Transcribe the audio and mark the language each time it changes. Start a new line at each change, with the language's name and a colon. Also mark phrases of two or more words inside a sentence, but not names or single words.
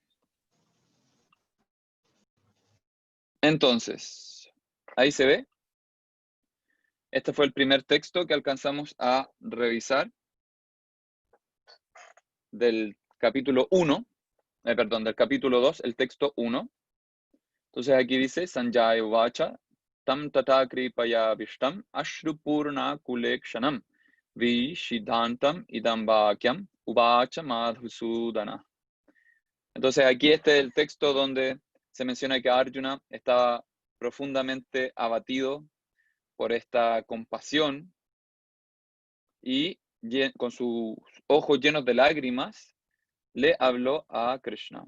Spanish: Entonces, ahí se ve. Este fue el primer texto que alcanzamos a revisar del capítulo 1, del capítulo 2, el texto 1. Entonces aquí dice,
Sanskrit: Sanjaya Vacha, Tam Tata Kripaya Vishtam, Ashrupurna Kulekshanam, Vishidantam Idam Vakyam, Uvacha Madhusudana.
Spanish: Entonces aquí este es el texto donde se menciona que Arjuna estaba profundamente abatido por esta compasión y con sus ojos llenos de lágrimas le habló a Krishna.